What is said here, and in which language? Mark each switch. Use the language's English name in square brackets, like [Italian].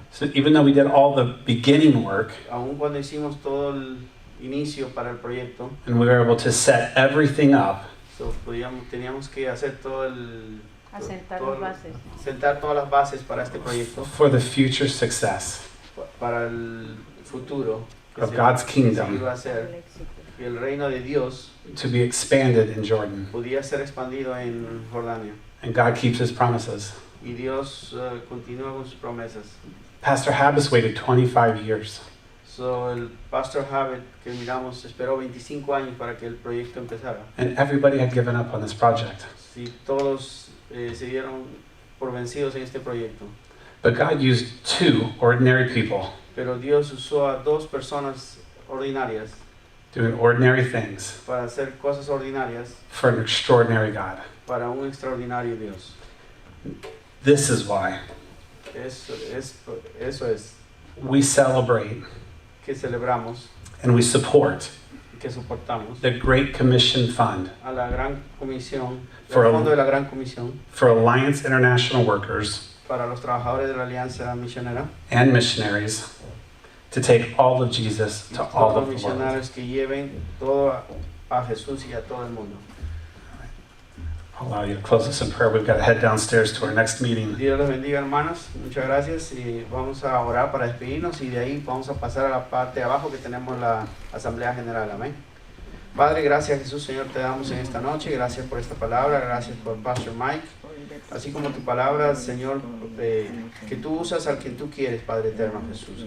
[English] So even though we did all the beginning work [Spanish] Aun cuando hicimos todo el inicio para el proyecto, [English] and we were able to set everything up, [Spanish] so teníamos que hacer todo el Asentar todo- las bases. sentar todas las bases para este proyecto, [English] for the future success [Spanish] para el futuro [English] of God's [Spanish] que se [English] kingdom [Spanish] iba a El hacer, éxito. que el reino de Dios [English] to be expanded in Jordan. [Spanish] podía ser expandido en Jordania. [English] And God keeps his promises. [Spanish] Y Dios continúa con sus promesas. [English] Pastor Habas waited 25 years. [Spanish] So, el pastor Javid que miramos esperó 25 años para que el proyecto empezara. [English] And everybody had given up on this project. [Spanish] Si todos se dieron por vencidos en este proyecto. [English] But God used two ordinary people [Spanish] Pero Dios usó a dos personas ordinarias [English] doing ordinary things [Spanish] para hacer cosas ordinarias [English] for an extraordinary God. [Spanish] para un extraordinario Dios. [English] This is why [Spanish] Eso es [English] we celebrate [Spanish] que celebramos [English] and we support [Spanish] y que soportamos [English] the Great Commission Fund [Spanish] a la Gran Comisión, [English] For [Spanish] el [English] a- [Spanish] Fondo de la Gran Comisión [English] for Alliance International Workers [Spanish] para los trabajadores de la Alianza Misionera. [English] and missionaries to take all of Jesus to all [Spanish] Todos los [English] of the world. [Spanish] misionarios que lleven todo a Jesús y a todo el mundo. [English] I'll allow you to close us in prayer. We've got to head downstairs to our next meeting. [Spanish] Dios los bendiga, hermanos. Muchas gracias y vamos a orar para despedirnos y de ahí vamos a pasar a la parte de abajo que tenemos la Asamblea General. Amén. Padre, gracias Jesús, Señor, te damos en esta noche. Gracias por esta palabra, gracias por Pastor Mike. Así como tu palabra, Señor, que tú usas al quien tú quieres, Padre eterno Jesús.